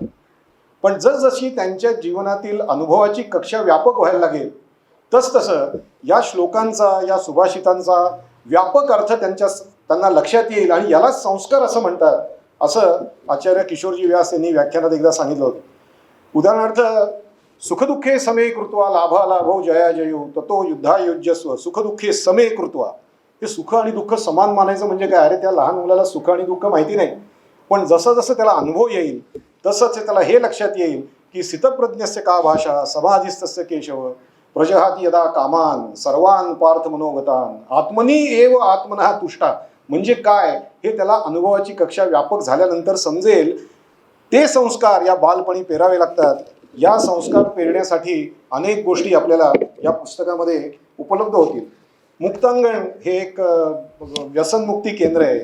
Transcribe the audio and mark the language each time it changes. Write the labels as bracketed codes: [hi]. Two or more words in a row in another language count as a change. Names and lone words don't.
[mr] पण जसजशी त्यांच्या जीवनातील अनुभवाची कक्षा व्यापक व्हायला लागेल, तसतसं या श्लोकांचा, या सुभाषितांचा व्यापक अर्थ त्यांना लक्षात येईल आणि यालाच संस्कार असं म्हणतात, असं आचार्य किशोरजी व्यास यांनी व्याख्यानात एकदा सांगितलं होतं. उदाहरणार्थ, [sa] सुखदुःखे समे कृत्वा लाभा लाभो जया जयो ततो युद्धायुज्यस्व सुखदुःखे समे कृत्वा. [mr] हे सुख आणि दुःख समान मानायचं म्हणजे काय? अरे, त्या लहान मुलाला सुख आणि दुःख माहिती नाही, पण जसं जसं त्याला अनुभव येईल तसंच त्याला हे लक्षात येईल की [sa] स्थितप्रज्ञस्य का भाषा समाधिस्तस्य केशव प्रजहाती यदा कामान सर्वान पार्थ मनोगतान आत्मनी एव आत्मनः तुष्टा. [mr] म्हणजे काय हे त्याला अनुभवाची कक्षा व्यापक झाल्यानंतर समजेल. ते संस्कार या बालपणी पेरावे लागतात. या संस्कार पेरण्यासाठी अनेक गोष्टी आपल्याला या पुस्तकामध्ये उपलब्ध होतील. मुक्तांगण हे एक व्यसनमुक्ती केंद्र आहे.